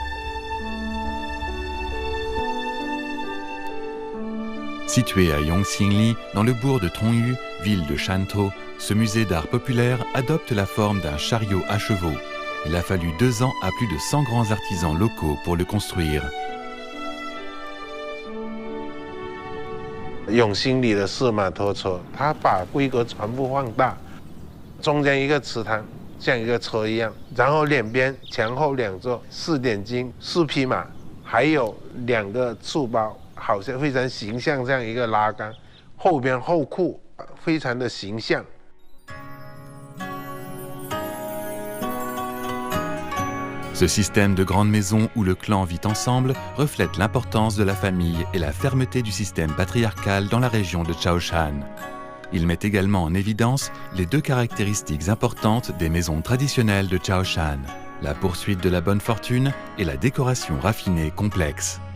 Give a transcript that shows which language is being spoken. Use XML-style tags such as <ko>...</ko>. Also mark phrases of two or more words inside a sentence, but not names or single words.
<fr>Situé à Yongxingli, dans le bourg de Tongyu, ville de Shantou, ce musée d'art populaire adopte la forme d'un chariot à chevaux. Il a fallu 2 ans à plus de 100 grands artisans locaux pour le construire.</fr> <zh>永兴里的四马拖车，它把规格全部放大，中间一个池塘像一个车一样，然后两边前后2座4点经4匹马，还有2个书包，好像非常形象这样一个拉杆，后边后库非常的形象。</zh> <fr>Ce système de grandes maisons où le clan vit ensemble reflète l'importance de la famille et la fermeté du système patriarcal dans la région de Chaoshan. Il met également en évidence les 2 caractéristiques importantes des maisons traditionnelles de Chaoshan, la poursuite de la bonne fortune et la décoration raffinée complexe.</fr>